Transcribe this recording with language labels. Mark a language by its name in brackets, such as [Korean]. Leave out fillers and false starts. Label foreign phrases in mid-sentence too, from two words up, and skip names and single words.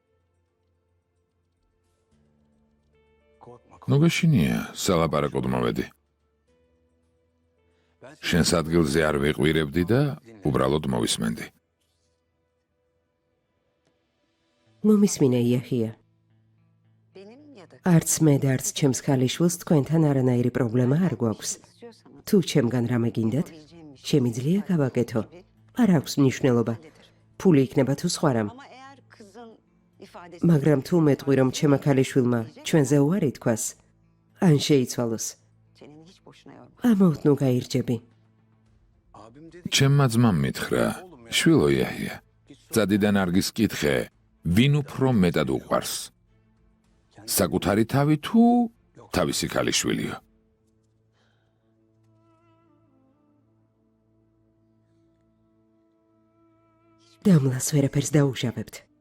[Georgian] ნუ გეშინია, სალაპარაკოდ მოვედი. შენს ადგილზე არ ვიყვირებდი და უბრალოდ მოვისმენდი. მომისმინე იახია. [Turkish] Benim ya da [Georgian] არც მე და არც ჩემს ქალიშვილს თქვენთან არანაირი პრობლემა არ გვაქვს. [Turkish] istiyorsanız [Georgian] თუ ჩემგან რამე გინდათ, შემიძლია გავაკეთო. არ აქვს მნიშვნელობა. ფული იქნება თუ სხვა რამ. [Turkish] ama eğer kızın ifadesi [Georgian] მაგრამ თუ მეტყვი რომ ჩემო ქალიშვილმა ჩვენზე უარი თქვას, ან შეიცვალოს, [Turkish] senin hiç boşuna yorma. [Georgian] ამოუთნო გაირჯები. ჩემმა ძმამ მითხრა, შვილო იაჰია, წადი და ნარგის კითხე, ვინ უფრო მეტად უყვარს? საკუთარი თავი თუ თავისი ქალიშვილიო? დამლას ვერაფერს დაუშავებთ.